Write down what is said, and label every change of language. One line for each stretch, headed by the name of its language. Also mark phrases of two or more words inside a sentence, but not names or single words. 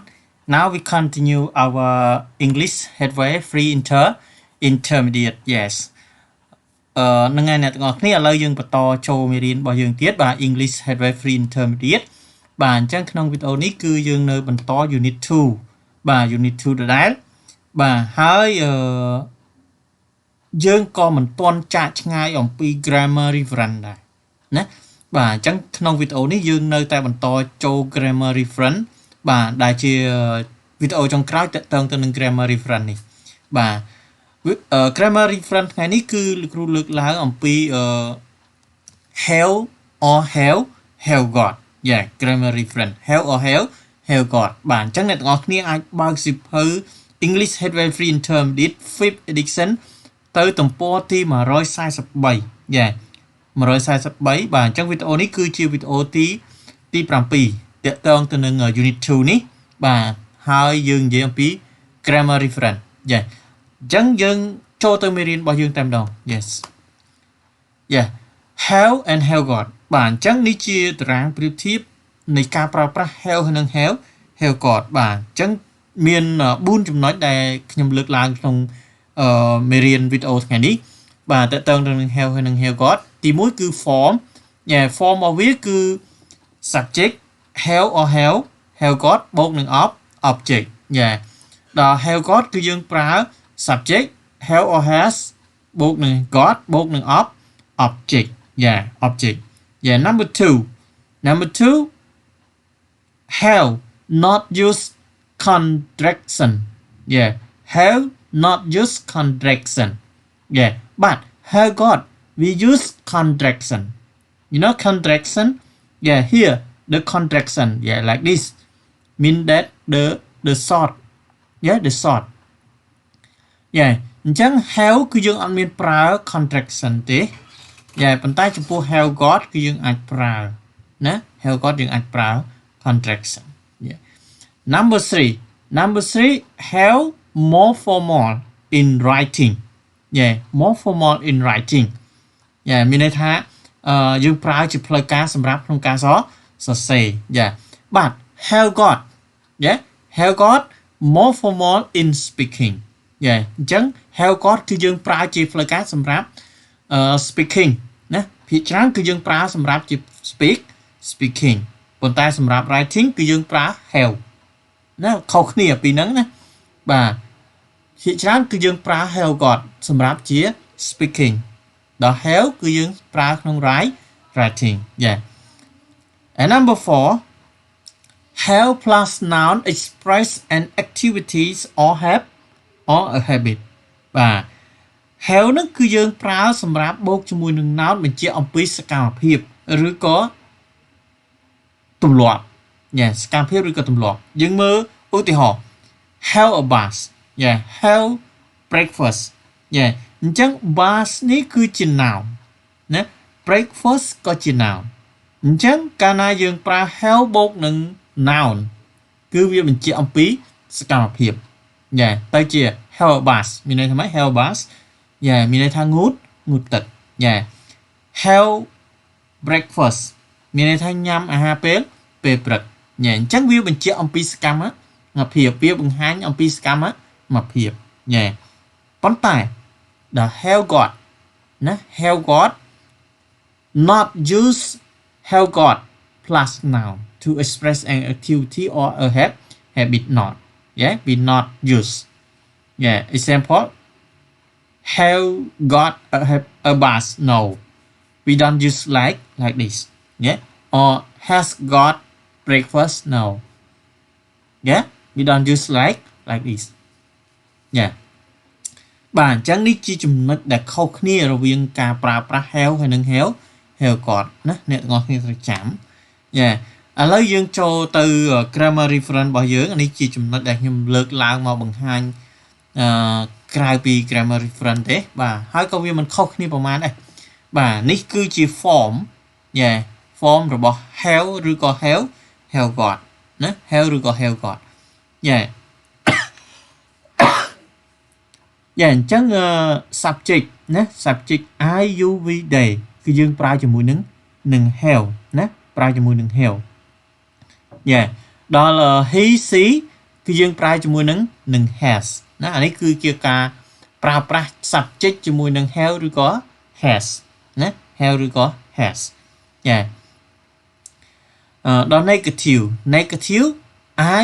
English: Now we continue our English Headway Free Intermediate. Yes.
Khmer: នឹងថ្ងៃអ្នកទាំងអស់គ្នាឥឡូវយើងបន្តចូលមេរៀនរបស់យើងទៀតបាទ English Headway Free Intermediate បាទអញ្ចឹងក្នុងវីដេអូនេះគឺយើងនៅបន្ត Unit 2បាទ Unit 2ដដែលបាទហើយ យើងក៏មិនទាន់ចាកឆ្ងាយអំពី Grammar Reference ដែរណាបាទអញ្ចឹងក្នុងវីដេអូនេះយើងនៅតែបន្តចូល Grammar Reference បាទដែលជាវីដេអូចុងក្រោយទាក់ទងទៅនឹង Grammar Reference នេះបាទgrammar reference ថ្ងៃនេះគឺលោកគ្រូលើកឡើងអំពី
English: have or have got yeah grammar reference have or have got
Khmer: បាទអញ្ចឹងអ្នកទាំងអស់គ្នាអាចបើកសៀវភៅ English Headway Free Intermediate 5th edition ទៅទំព័រទី143 yeah 143បាទអញ្ចឹងវីដេអូ នេះគឺជាវីដេអូទី7ទាក់ទងទៅនឹង unit 2នេះបាទហើយយើងនិយាយអំពី grammar reference yeah អញ្ចឹងយើងចូលទៅមេរៀន របស់យើងតែម្ដង
English: yes yeah have and have got
Khmer: បាទអញ្ចឹងនេះជាតារាងប្រៀបធៀបនៃការប្រើប្រាស់ have និង
English: have got
Khmer: បាទអញ្ចឹងមាន4ចំណុចដែលខ្ញុំលើកឡើងក្នុងមេរៀនវីដេអូថ្ងៃនេះបាទតើតើនឹង have និង
English: have got
Khmer: ទី1គឺ
English: form yeah form
Khmer: របស់វាគឺ
English: subject have or have got
Khmer: បូកនឹង
English: object yeah
Khmer: ដល់
English: have got
Khmer: គឺយើងប្រើ
English: subject have or has
Khmer: បូកនឹង got បូកនឹង
English: object yeah object yeah number 2 have not use contraction yeah have not use contraction yeah but have got we use contraction you know contraction yeah here the contraction yeah like this mean that the short yeah the short
Khmer: yeah អញ្ចឹង have គឺយើងអត់មានប្រើ contraction ទេ yeah ប៉ុន្តែចំពោះ
English: have got
Khmer: គឺយើងអាចប្រើណា
English: have got
Khmer: យើងអាចប្រើ
English: contraction yeah number 3 have more formal in writing yeah more formal in writing yeah
Khmer: មានន័យថាយើងប្រើជាផ្លូវការសម្រាប់ក្នុងការស
English: រសេរ yeah but have got yeah have got more formal in speaking yeah អញ្ចឹង have
Khmer: got គឺយើងប្រើជាផ្លូវការសម្រាប់speaking ណាភាគច្រើនគឺយើងប្រើសម្រាប់ជា speaking ប៉ុន្តែសម្រាប់ writing គឺយើងប្រើ have ណាខុសគ្នាពីហ្នឹងណាបាទភាគច្រើនគឺយើងប្រើ
English: have got
Khmer: សម្រាប់ជា speaking ដល់ have គឺយើងប្រើក្នុង writing
English: yeah and number 4 have plus noun express an activities or a habit
Khmer: បាទ have នឹងគឺយើងប្រើសម្រាប់បូកជាមួយនឹង noun បញ្ជាក់អំពីសកម្មភាពឬក៏ទម្លាប់ yeah សកម្មភាពឬក៏ទម្លាប់យើងមើលឧទាហរណ៍
English: have a bath yeah have breakfast yeah
Khmer: អញ្ចឹង bath នេះគឺជា noun ណា breakfast ក៏ជា noun អញ្ចឹងកាល ណាយើងប្រើ have បូកនឹង noun គឺវាបញ្ជាក់អំពីសកម្មភាព yeah ទៅជា
English: have a bath
Khmer: មានន័យថាម៉េច
English: have a bath yeah
Khmer: មានន័យថាងូតទឹក
English: yeah have breakfast
Khmer: មានន័យថាញ៉ាំអាហារពេលព្រឹក yeah អញ្ចឹងវាបញ្ជាក់អំ ពីសកម្មភាពវាបង្ហាញអំពីសកម្មភាព
English: yeah ប៉ុន្តែ the have got ណា have got not use have got plus noun to express an activity or a habit not yeah we not use yeah example have got a bath no we don't use like this yeah or has got breakfast no yeah we don't use like this yeah បាទអ
Khmer: ញ្ចឹងនេះជាចំណុចដែលខុសគ្នារវាងការប្រើប្រាស់ have ហើយនិង
English: have got
Khmer: ណាអ្នកទាំងអស់គ្នាត្រូវចាំ yeah ឥឡូវយើងចូល ទៅ grammar reference របស់យើងនេះជាចំណុចដែលខ្ញុំលើកឡើងមកបង្ហាញក្រៅពី grammar reference ទេបាទហើយក៏វាមិនខុសគ្នាប្រហែលដែរបាទនេះគឺជា
English: form form
Khmer: របស់ have ឬក៏
English: have got
Khmer: ណា have ឬក៏
English: have got
Khmer: អញ្ចឹងsubject ណា
English: subject I you we they
Khmer: គឺយើងប្រើជាមួយនឹង have ណាប្រើជាមួយនឹង have ដល់
English: he she
Khmer: គឺយើងប្រើជាមួយនឹង has ណាអានេះគឺជាការប្រើប្រាស់ subject ជាមួយនឹង have ឬក៏ has ណា have ឬក៏ has ដល់
English: negative I